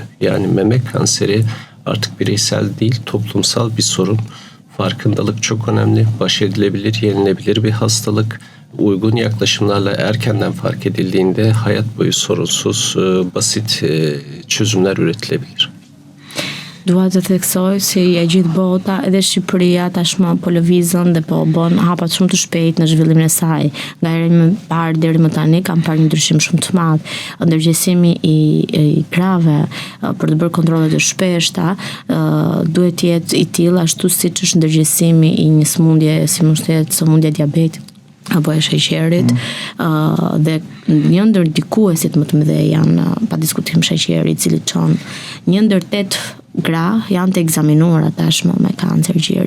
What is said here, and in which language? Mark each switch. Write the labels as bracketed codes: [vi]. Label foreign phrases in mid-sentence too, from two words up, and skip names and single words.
[tr] Yani meme kanseri artık bireysel değil, toplumsal bir sorun. Farkındalık çok önemli. Baş edilebilir, yenilebilir bir hastalık. Uygun yaklaşımlarla erkenden fark edildiğinde hayat boyu sorunsuz, basit çözümler üretilebilir. [sq] Dua të theksoj si e gjithë bota edhe Shqipëria tashmë po lëvizën dhe po bën hapat shumë të shpejt në zhvillimin e saj. Nga hera më parë deri më tani kam parë një ndryshim shumë të madh. Ndërgjegjësimi i grave për të bërë kontrolle të shpeshta duhet të jetë i tillë ashtu siç është ndërgjegjësimi i një sëmundje si mund të jetë sëmundja e diabetit apo e sheqerit dhe një ndër ndikuesit më të mëdhenj janë pa diskutim sheqeri i cili çon 1 ndër 8 gra janë të egzaminuara tashmë me kancer gjiri.